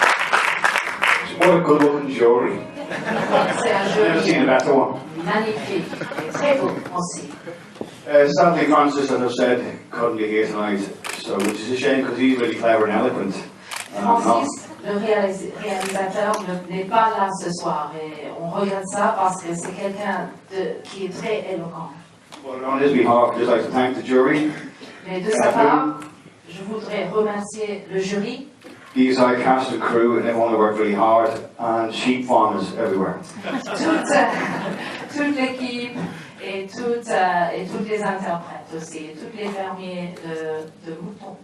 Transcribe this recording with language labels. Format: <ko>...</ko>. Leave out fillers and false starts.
<en>What a good looking jury.</en> <fr>C'est un</fr> <en>Never seen a</en> <fr>jeu</fr> <en>better one.</en> <fr>magnifique et très beau aussi.</fr> <en>Sadly, Francis, as I've said, couldn't be here tonight, so which is a shame because he's really clever and eloquent.</en> <fr>Francis, le réalisateur, n'est pas là ce soir et on regarde ça parce que c'est quelqu'un qui est très éloquent.</fr> <en>Well, on his behalf, I'd just like to thank the jury.</en> <fr>Mais de sa part, je voudrais remercier le jury.</fr> <en>The entire cast and crew and everyone who worked really hard, and sheep farmers everywhere.</en> <fr>Toute l'équipe et toutes les interprètes aussi, et tous les fermiers de moutons.</fr>